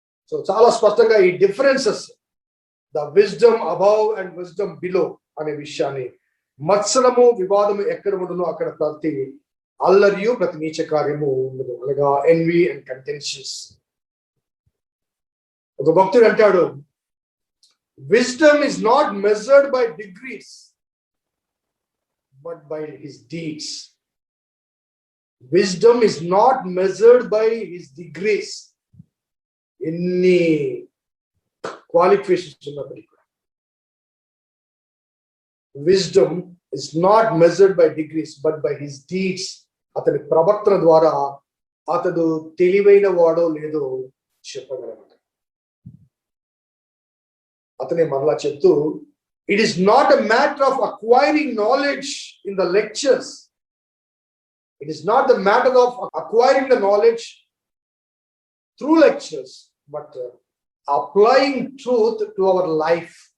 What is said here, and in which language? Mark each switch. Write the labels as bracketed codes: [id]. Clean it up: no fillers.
[te] So చాలా స్పష్టంగా ఈ differences, [en] the wisdom above and wisdom below [te] అనే విషయాన్ని, మత్సరము వివాదము ఎక్కడ ఉండును అక్కడ ప్రతి అల్లరియు ప్రతి నీచ కార్యము ఉండదు, అనగా [en] Envy and contentions. [te] ఒక భక్తుడు అంటాడు, [en] wisdom is not measured by degrees but by his deeds. Wisdom is not measured by his degrees. [te] ఎన్ని క్వాలిఫికేషన్స్ ఉన్నప్పటికీ కూడా [en] wisdom is not measured by degrees but by his deeds. [te] అతని ప్రవర్తన ద్వారా అతడు తెలివైన వాడో లేదో చెప్పగలడు. అతనే మరలా చెప్తూ, [en] It is not a matter of acquiring knowledge in the lectures. It is not the matter of acquiring the knowledge through lectures but applying truth to our life.